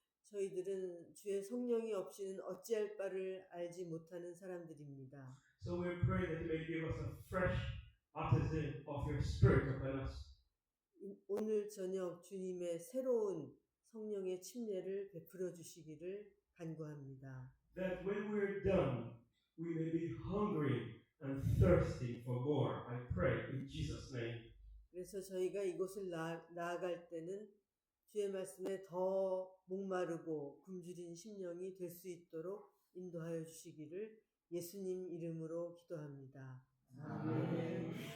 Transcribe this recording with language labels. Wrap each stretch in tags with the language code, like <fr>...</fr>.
<ko>저희들은 주의 성령이 없이는 어찌할 바를 알지 못하는 사람들입니다.</ko> <en>So we pray that you may give us a fresh baptism of your Spirit upon us.</en> <ko>오늘 저녁 주님의 새로운 성령의 침례를 베풀어 주시기를 간구합니다.</ko> <en>That when we're done, we may be hungry and thirsty for more. I pray in Jesus' name.</en> <ko>그래서 저희가 이곳을 나아갈 때는 주의 말씀에 더 목마르고 굶주린 심령이 될 수 있도록 인도하여 주시기를 예수님 이름으로 기도합니다. 아멘.</ko>